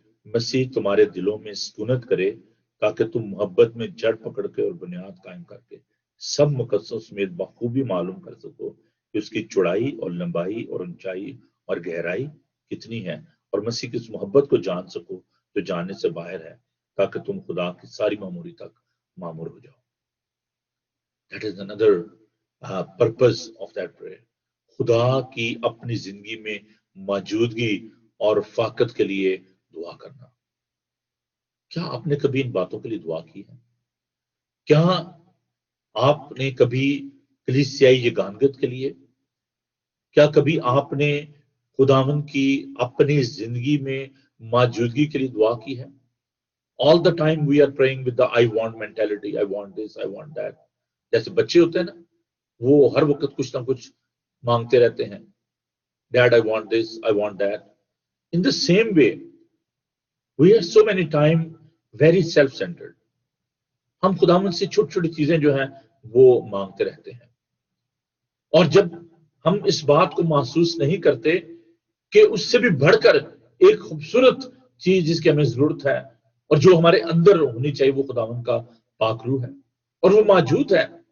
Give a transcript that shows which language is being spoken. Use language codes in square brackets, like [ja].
[ur] مسیح تمہارے دلوں میں سکونت کرے تاکہ تم محبت میں جڑ پکڑ کے اور بنیاد قائم کر کے سب مقدسوں سمیت بخوبی معلوم کر سکو کہ اس کی چوڑائی اور لمبائی اور اونچائی اور گہرائی کتنی ہے، اور مسیح کی اس محبت کو جان سکو جو جاننے سے باہر ہے، تاکہ تم خدا کی ساری معموری تک معمور ہو جاؤ. [en] That is another purpose of that prayer. [ur] خدا کی اپنی زندگی میں موجودگی اور رفاقت کے لیے دعا کرنا. کیا آپ نے کبھی ان باتوں کے لیے دعا کی ہے؟ کیا آپ نے کبھی کلیسیائی یگانگت کے لیے، کیا کبھی آپ نے خداوند کی اپنی زندگی میں موجودگی کے لیے دعا کی ہے؟ [en] All the time we are praying with the I want mentality. I want this, I want that. [ur] جیسے بچے ہوتے ہیں نا، وہ ہر وقت کچھ نہ کچھ مانگتے رہتے ہیں. [en] Dad, I want this, I want that. In the same way, we are so many times very self-centered. [ur] ہم خداوند سے چھوٹی چھوٹی چیزیں جو ہیں وہ مانگتے رہتے ہیں، اور جب ہم اس بات کو محسوس نہیں کرتے کہ اس سے بھی بڑھ کر ایک خوبصورت چیز جس کی ہمیں ضرورت ہے اور جو ہمارے اندر ہونی چاہیے، وہ خداوند کا پاک روح ہے، اور وہ موجود ہے.